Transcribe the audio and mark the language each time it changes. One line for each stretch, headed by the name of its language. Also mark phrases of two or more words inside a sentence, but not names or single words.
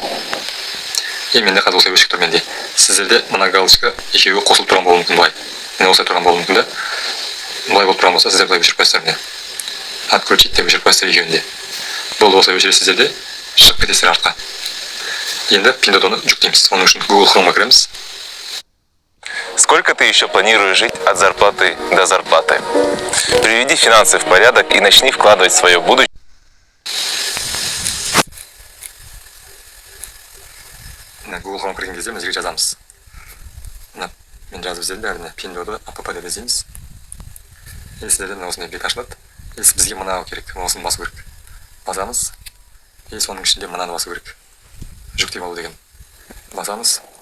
Kazakh: Менде қазір осылай өшіп тұр менде. Сіздерде мына галочка екеуі қосылып тұрған болуы мүмкін былай. Мен осылай тұрған болуы мүмкін да. Былай болып тұрған болса, сіздер былай өшіріп қойсыздар міне. Отключить деп өшіріп қойсыздар екеуінде. Болды, осылай өшіресіздер де шығып кетесіздер артқа. Енді Pinduoduo'ны жүктейміз. Оның үшін Google Chrome'a кіреміз.
Russian: Сколько ты еще планируешь жить от зарплаты до зарплаты? Приведи финансы в порядок и начни вкладывать в свое будущее.
Kazakh: Google Chrome кірген кезде мына жерге жазамыз. Мен жазып іздедім бәріне Pinduoduo app деп іздейміз. Сіздерден осындай бет ашылады. Бізге мынау керек, осыны басу керек. Басамыз. Соның ішінде мынаны басу керек. Жүктеп алу деген. Басамыз.